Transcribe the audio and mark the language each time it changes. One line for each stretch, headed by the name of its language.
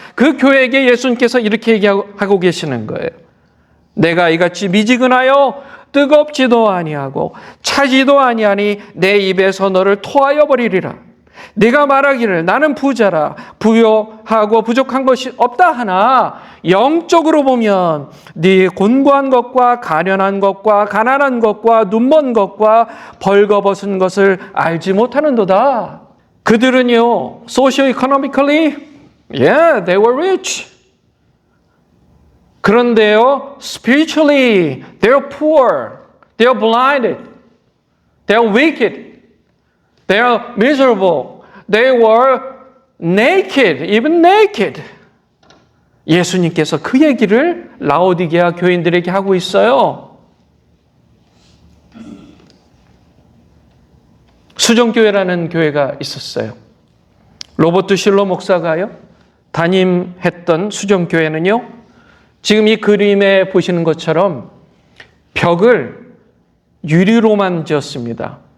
Korean: 그 교회에게 예수님께서 이렇게 얘기하고 계시는 거예요. 내가 이같이 미지근하여 뜨겁지도 아니하고 차지도 아니하니 내 입에서 너를 토하여 버리리라. 네가 말하기를 나는 부자라 부요하고 부족한 것이 없다 하나 영적으로 보면 네 곤고한 것과 가련한 것과 가난한 것과 눈먼 것과 벌거벗은 것을 알지 못하는도다. 그들은요,
English: socio-economically, yeah, they were rich.
Korean: 그런데요,
English: spiritually, they're poor, they're blinded, they're wicked, they're miserable, they were naked, even naked.
Korean: 예수님께서 그 얘기를 라오디게아 교인들에게 하고 있어요. 수정교회라는 교회가 있었어요. 로버트 실러 목사가요, 담임했던 수정교회는요, 지금 이 그림에 보시는 것처럼 벽을 유리로만 지었습니다.